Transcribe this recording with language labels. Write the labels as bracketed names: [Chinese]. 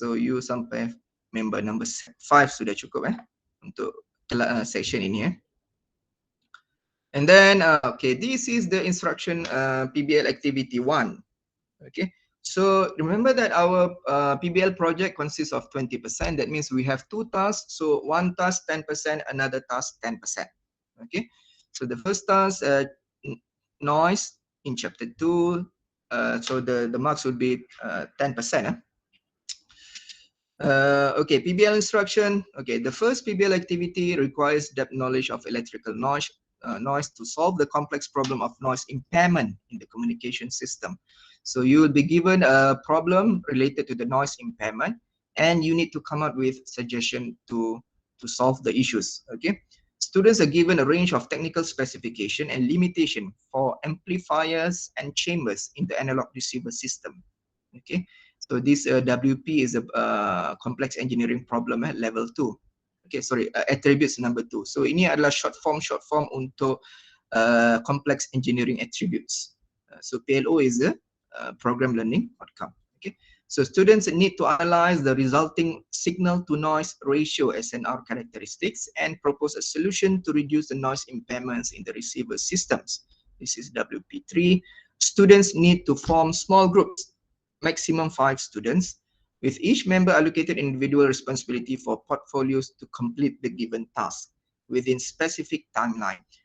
[Malay] So you sampai member number 5 sudah cukup untuk section ini . [English] And then, okay, this is the instruction Pbl activity 1. Okay, so remember that our Pbl project consists of 20%. That means we have 2 tasks. So one task 10%, another task 10%. Okay, so the first task, noise in chapter 2. So the marks would be 10%. Okay, Pbl instruction. Okay, the first Pbl activity requires depth knowledge of electrical noise to solve the complex problem of noise impairment in the communication system. So you will be given a problem related to the noise impairment, and you need to come up with suggestion to solve the issues. Okay, students are given a range of technical specification and limitation for amplifiers and chambers in the analog receiver system. Okay, so this WP is a complex engineering problem level 2. Okay, sorry, attributes number 2. So [Malay] ini adalah [English] short form untuk complex engineering attributes. So PLO is a program learning outcome. Okay, so students need to analyze the resulting signal to noise ratio SNR characteristics and propose a solution to reduce the noise impairments in the receiver systems. This is WP3. Students need to form small groups, maximum 5 students, with each member allocated individual responsibility for portfolios to complete the given task within specific timeline.